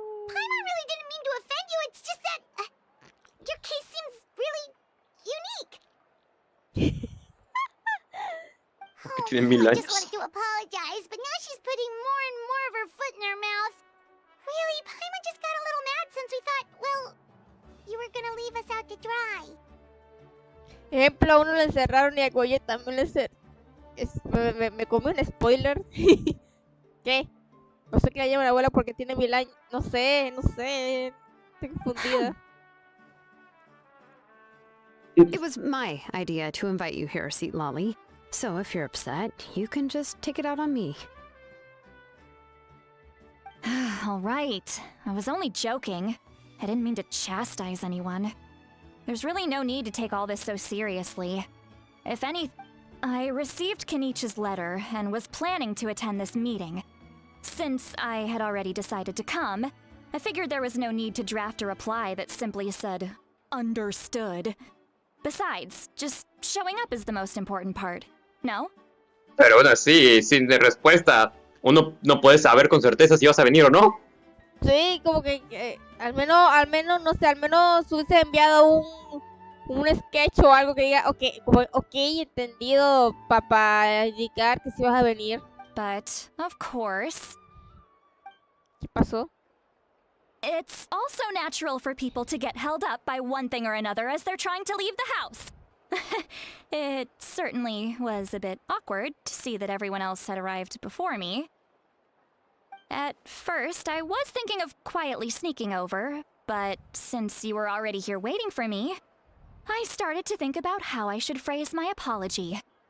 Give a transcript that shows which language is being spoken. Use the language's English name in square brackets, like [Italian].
[English] Paimon really didn't mean to offend you. It's just that your case seems really unique. [Spanish] Porque tiene 1000 [English] I just [Spanish] años. [English] wanted to apologize, but now she's putting more and more of her foot in her mouth. Really, Paimon just got a little mad since we thought, well, you were gonna leave us out to dry. [Spanish] Ejemplo, a uno le encerraron y a Goye también le me comí un spoiler. ¿Qué? No sé qué la llama la abuela porque tiene 1000 años. No sé. Estoy confundida. [English] It was my idea to invite you here, Seat Lolly. So if you're upset, you can just take it out on me. All right. I was only joking. I didn't mean to chastise anyone. There's really no need to take all this so seriously. If any, I received Kenichi's letter and was planning to attend this meeting. Since I had already decided to come, I figured there was no need to draft a reply that simply said, understood. Besides, just showing up is the most important part. No? [Spanish] Pero aún así, sin respuesta, uno no puede saber con certeza si vas a venir o no. Sí, como que al menos, no sé, al menos hubiese enviado un sketch o algo que diga, ok, entendido, para indicar que sí vas a venir. [English] But, of course, [Spanish] ¿Qué pasó? [English] it's also natural for people to get held up by one thing or another as they're trying to leave the house. It certainly was a bit awkward to see that everyone else had arrived before me. At first, I was thinking of quietly sneaking over, but since you were already here waiting for me, I started to think about how I should phrase my apology.